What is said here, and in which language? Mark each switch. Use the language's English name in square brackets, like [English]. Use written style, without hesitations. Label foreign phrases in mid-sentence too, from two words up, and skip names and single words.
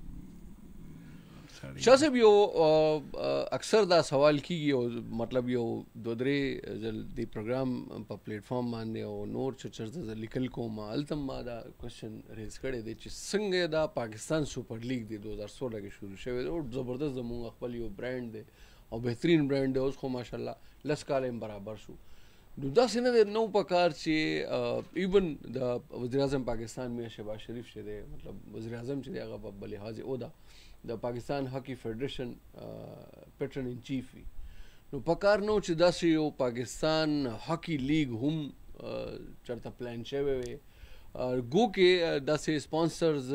[Pashto] شاه صاحب یو اکثر دا سوال کیږي او مطلب یو دو درې ځل د پروګرام په پلیټ فارم باندې او نور چرچر لیکل کوم التم ما دا [English] question raise [Pashto] کړی دی چې څنګه دا پاکستان سپر لیګ دی 2016 کې شروع شوی او زبردست زموږ خپل یو برانډ دی او بهترین برانډ دی اوس خو ماشاءالله لس کال برابر شو نو داسې نه دی نو پکار چې ایون د وزیر اعظم پاکستان میں شہباز شریف چې دی مطلب وزیر اعظم چې دی هغه په لحاظ عہده د پاکستان هاکی فیډریشن [English] patron in chief [Pashto] وي نو پکار نو چې داسې یو پاکستان هاکی لیګ هم چرته پلان شوی وي گو کې داسې سپانسرز